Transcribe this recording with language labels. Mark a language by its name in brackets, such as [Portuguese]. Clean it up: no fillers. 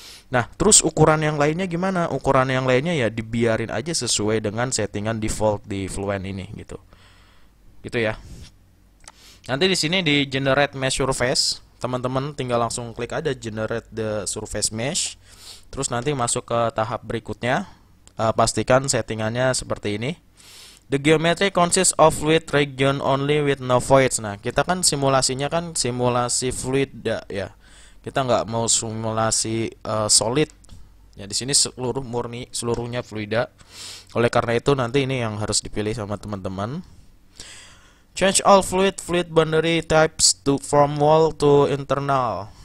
[Indonesian] Nah, terus ukuran yang lainnya gimana? Ukuran yang lainnya ya dibiarin aja sesuai dengan settingan default di Fluent ini gitu. Gitu ya. Nanti di sini di generate mesh surface, teman-teman tinggal langsung klik aja [English] generate the surface mesh. [Indonesian] Terus nanti masuk ke tahap berikutnya. Pastikan settingannya seperti ini. [English] The geometry consists of fluid region only with no voids. [Indonesian] Nah, kita kan simulasinya kan simulasi fluid ya. Kita nggak mau simulasi solid. Ya, di sini seluruhnya fluida. Oleh karena itu nanti ini yang harus dipilih sama teman-teman. [English] Change all fluid boundary types from wall to internal.